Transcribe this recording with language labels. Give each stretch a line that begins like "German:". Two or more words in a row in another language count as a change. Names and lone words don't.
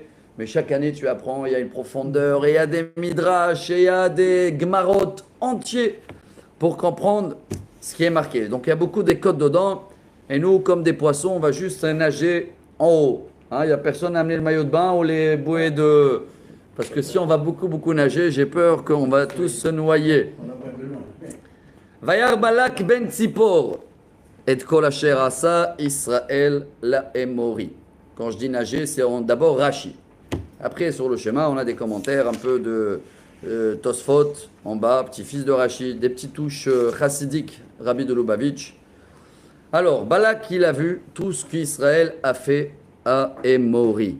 French: Mais chaque année, tu apprends, il y a une profondeur, et il y a des midrash, et il y a des gmarot entiers pour comprendre ce qui est marqué. Donc il y a beaucoup des codes dedans. Et nous, comme des poissons, on va juste nager en haut. Il n'y a personne à amener le maillot de bain ou les bouées de... Parce que si on va beaucoup nager, j'ai peur qu'on va tous se noyer.
Hebrew: וירא בלק בן צפור את כל אשר עשה ישראל לאמרי.
French: Quand je dis nager, c'est d'abord Rashi. Après, sur le schéma, on a des commentaires un peu de Tosfot en bas, petit-fils de Rashi, des petites touches chassidiques, Rabbi de Lubavitch. Alors, Balak, il a vu tout ce qu'Israël a fait à Emori.